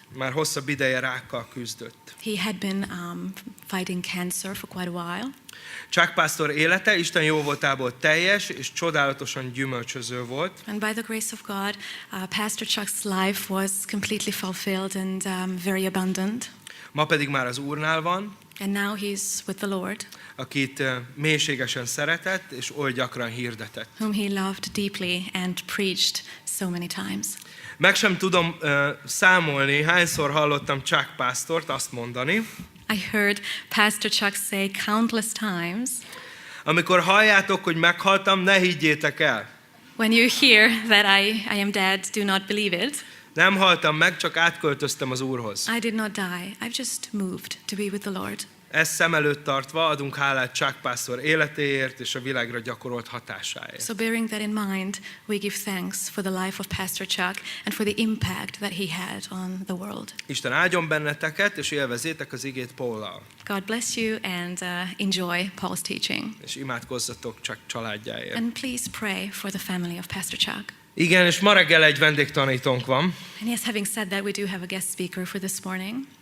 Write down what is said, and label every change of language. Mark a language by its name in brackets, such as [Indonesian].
[Hungarian] Már hosszabb ideje rákkal küzdött. [English] He had been fighting cancer for quite a while. [Hungarian] Chuck pásztor élete Isten jóvoltából teljes és csodálatosan gyümölcsöző volt. [English] And by the grace of God, Pastor Chuck's life was completely fulfilled and very abundant. [Hungarian] Ma pedig már az Úrnál van. [English] And now he's with the Lord, [Hungarian] akit mélységesen szeretett és oly gyakran hirdetett. [English] whom he loved deeply and preached so many times. [Hungarian] Meg sem tudom számolni, hányszor hallottam Chuck pásztort azt mondani, [English] I heard Pastor Chuck say countless times, [Hungarian] amikor halljátok, hogy meghaltam, ne higgyétek el. [English] when you hear that I am dead, do not believe it. [Hungarian] Nem haltam meg, csak átköltöztem az Úrhoz. [English] I did not die. I've just moved to be with the Lord. [Hungarian] Ezt szem előtt tartva adunk hálát Chuck pásztor életéért és a világra gyakorolt hatásáért. [English] So bearing that in mind, we give thanks for the life of Pastor Chuck and for the impact that he had on the world. [Hungarian] Isten áldjon benneteket, és élvezétek az igét Paullal. [English] God bless you and enjoy Paul's teaching. [Hungarian] És imádkozzatok Chuck családjáért. [English] And please pray for the family of Pastor Chuck. [Hungarian] Igen, és ma reggel egy vendégtanítónk van. [English] And yes, having said that, we do have a guest speaker for this morning.